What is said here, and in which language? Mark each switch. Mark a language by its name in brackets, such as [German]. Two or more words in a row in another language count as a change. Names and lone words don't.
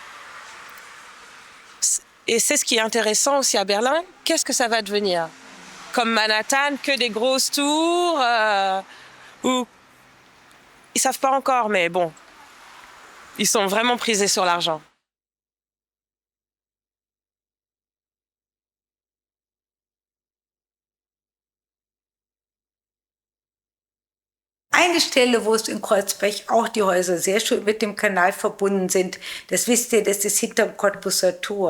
[French] Et c'est ce qui est intéressant aussi à Berlin. Qu'est-ce que ça va devenir ? Comme Manhattan, que des grosses tours, où ils savent pas encore, mais bon, ils sont vraiment prisés sur l'argent. [German] Eine Stelle, wo es in Kreuzberg auch die Häuser sehr schön mit dem Kanal verbunden sind, das wisst ihr, das ist hinterm Cottbuser Tor.